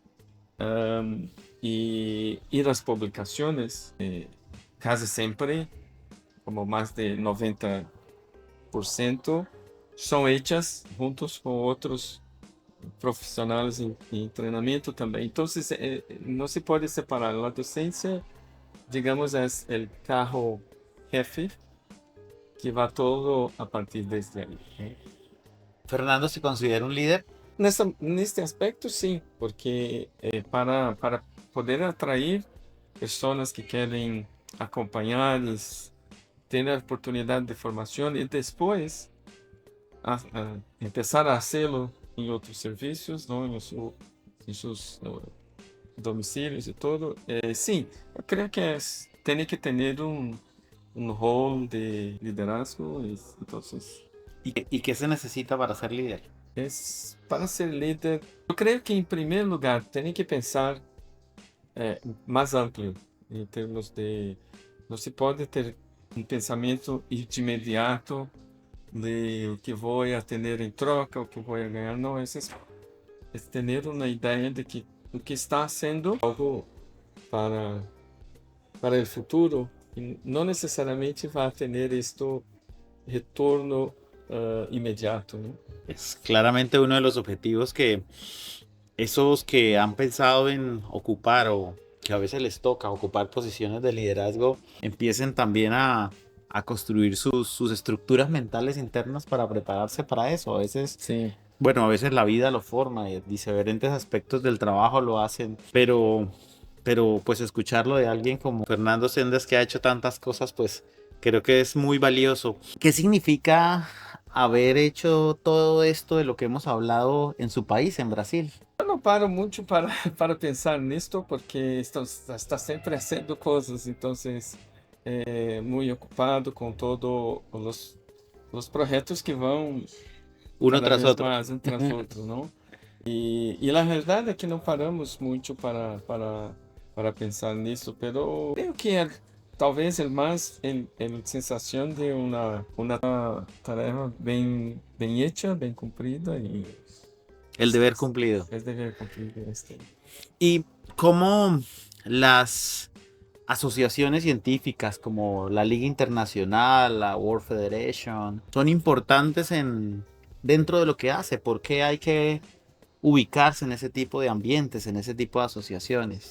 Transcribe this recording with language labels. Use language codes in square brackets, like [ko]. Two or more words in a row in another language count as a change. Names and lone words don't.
[es] Y las publicaciones, casi siempre, como más de 90%, son hechas juntos con otros profesionales en entrenamiento también. Entonces, no se puede separar. La docencia, digamos, es el carro jefe que va todo a partir desde ahí. ¿Fernando se considera un líder? [pt] Neste aspecto, sim, porque para poder atrair pessoas que querem acompanhar, ter a oportunidade de formação e depois começar a fazê-lo em outros serviços, não? Em seus domicílios e tudo. Sim, eu creio que tem que ter um rol de liderazgo. Então, [es] ¿Y qué se necesita para ser líder? [pt] Para ser líder, eu creio que em primeiro lugar tem que pensar mais amplo em termos de não se pode ter um pensamento de imediato de o que vou a ter em troca, o que vou a ganhar. Não, é ter uma ideia de que o que está sendo algo para o futuro e não necessariamente vai ter este retorno inmediato, ¿no? [es] Es claramente uno de los objetivos que esos que han pensado en ocupar o que a veces les toca ocupar posiciones de liderazgo empiecen también a construir sus estructuras mentales internas para prepararse para eso. A veces, sí. Bueno, a veces la vida lo forma y diferentes aspectos del trabajo lo hacen, pero pues escucharlo de alguien como Fernando Sendas, que ha hecho tantas cosas, pues Creo que es muy valioso. ¿Qué significa haber hecho todo esto de lo que hemos hablado en su país, en Brasil? [pt] Eu não paro muito para, para pensar nisto, porque está sempre fazendo coisas, então muito ocupado com todos os projetos que vão [es] Uno [pt] cada [es] tras [pt] vez [es] otro. [pt] mais um tras outro, não? E a verdade é que não paramos muito para pensar nisso, [es] pero creo que [pt] é talvez é mais a sensação de uma tarefa bem hecha, bem cumprida e [es] El deber cumplido. [pt] é dever cumprido este. [es] ¿Y cómo las asociaciones científicas como la Liga Internacional, la World Federation, son importantes dentro de lo que hace? ¿Por qué hay que ubicarse en ese tipo de ambientes, en ese tipo de asociaciones?